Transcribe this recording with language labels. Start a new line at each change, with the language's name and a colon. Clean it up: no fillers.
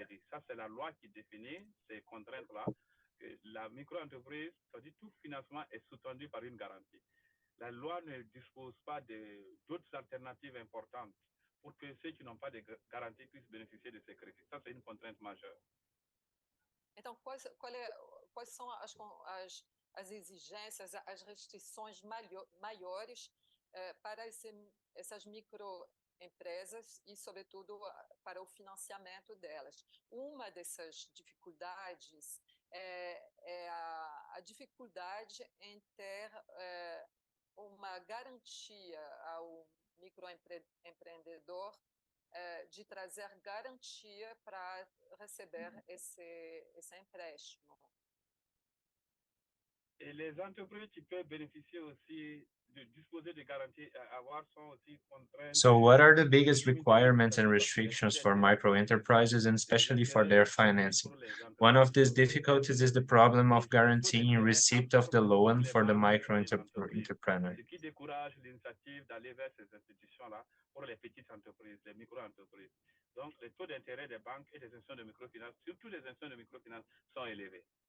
French: Ça, c'est la loi qui définit ces contraintes-là. La micro-entreprise, c'est-à-dire tout financement est soutenu par une garantie. La loi ne dispose pas d'autres alternatives importantes pour que ceux qui n'ont pas de garantie puissent bénéficier de ces crédits. Ça, c'est une contrainte majeure.
Portuguese: Então, quais são as exigências, as restrições maiores para essas microempresas e, sobretudo, para o financiamento delas? Uma dessas dificuldades é a dificuldade em ter uma garantia ao microempreendedor de trazer garantia para receber esse empréstimo.
French: Et les entreprises qui peuvent bénéficier aussi de disposer de garanties à avoir sont aussi contraintes.
English: So what are the biggest requirements and restrictions for micro enterprises and especially for their financing? One of these difficulties is the problem of guaranteeing receipt of the loan for the micro entrepreneur.
French: Ce qui décourage l'initiative d'aller vers ces institutions-là pour les petites entreprises, les micro-entreprises. Donc, les taux d'intérêt des banques et des institutions de microfinance, surtout les institutions de microfinance, sont élevés.